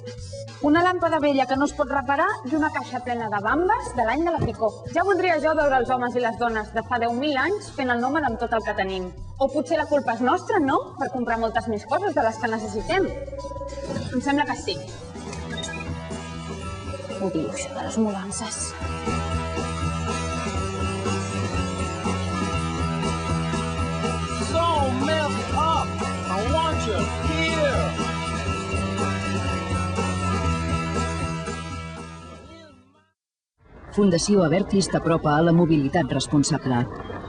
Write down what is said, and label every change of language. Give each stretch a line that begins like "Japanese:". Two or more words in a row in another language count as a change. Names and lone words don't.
Catalan: Una làmpada vella que no es pot reparar i una caixa plena de bambes de l'any de la picó. Ja voldria jo veure els homes i les dones de fa 10.000 anys fent el nòmada amb tot el que tenim. O potser la culpa és nostra, no? Per comprar moltes més coses de les que necessitem. Em sembla que sí. Odio això de les mudances.
English: So messed up! I want you here!
Catalan: Fundació Abertis t'apropa a la mobilitat responsable.